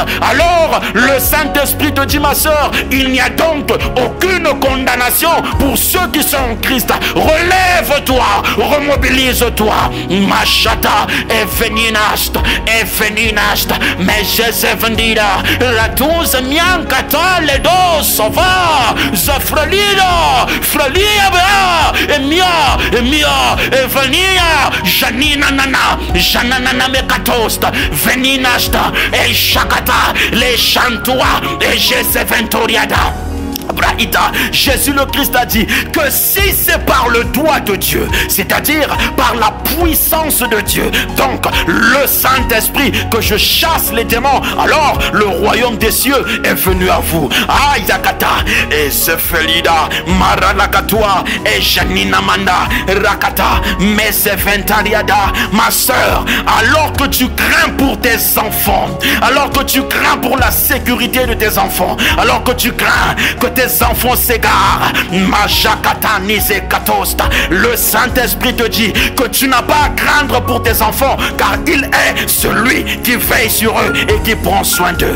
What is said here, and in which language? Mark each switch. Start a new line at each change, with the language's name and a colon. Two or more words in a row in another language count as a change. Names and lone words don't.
French: Alors le Saint-Esprit te dit: ma soeur, il n'y a donc aucune condamnation pour ceux qui sont en Christ. Relève-toi, remobilise-toi. Machata et veninast, mais Jésus vendira la douze miancata les dos sova, zafralida, fralia bea, et mia, et venia, janina nana, janana mekatosta, veninasta, et chakata, les chantois, et Jésus ventoriada. Jésus le Christ a dit que si c'est par le doigt de Dieu, c'est-à-dire par la puissance de Dieu, donc le Saint-Esprit, que je chasse les démons, alors le royaume des cieux est venu à vous. Ayakata et Sefelida Maralakatua et Janina Manda Rakata Meseventariada. Ma soeur, alors que tu crains pour tes enfants, alors que tu crains pour la sécurité de tes enfants, alors que tu crains que tes enfants s'égarent, le Saint-Esprit te dit que tu n'as pas à craindre pour tes enfants, car il est celui qui veille sur eux et qui prend soin d'eux.